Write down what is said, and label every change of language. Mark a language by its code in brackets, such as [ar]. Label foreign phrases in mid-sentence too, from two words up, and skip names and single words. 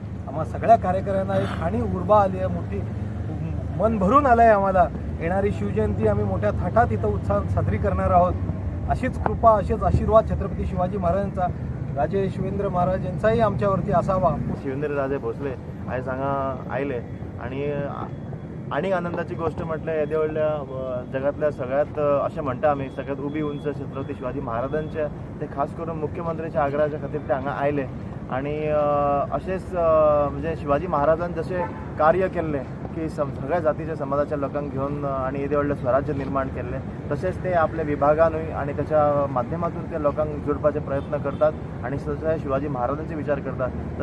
[mr] आम्हा सगळ्या कार्यकर्त्यांना एक आणि उर्बा आली आहे, मोठी मन भरून आलं आहे. आम्हाला येणारी शिवजयंती आम्ही मोठ्या थाटात इथं उत्साहात साजरी करणार आहोत. अशीच कृपा, असेच आशीर्वाद छत्रपती शिवाजी महाराजांचा, राजे शिवेंद्र महाराज यांचाही आमच्यावरती असावा. [kok] शिवेंद्रराजे भोसले आयज हांगा आयले आणि आनंदाची गोष्ट म्हटल्यार येदे व्हडल्या जगातल्या सगळ्यात अशें म्हणटा आमी सगळ्यात उबी उंच छत्रपती शिवाजी महाराजांचे ते खास करून मुख्यमंत्र्याच्या आग्रहाच्या खातीर ते हांगा आयले. आणि अशेंच म्हणजे शिवाजी महाराजान जशें कार्य केल्लें की सगळ्या जातीच्या समाजाच्या लोकांक घेवन आणि येदे व्हडलें स्वराज्य निर्माण केल्लें तशेंच ते आपल्या विभागानूय आणि त्याच्या माध्यमातून ते लोकांक जोडपाचे प्रयत्न करतात आणि तशें शिवाजी महाराजांचे विचार करतात.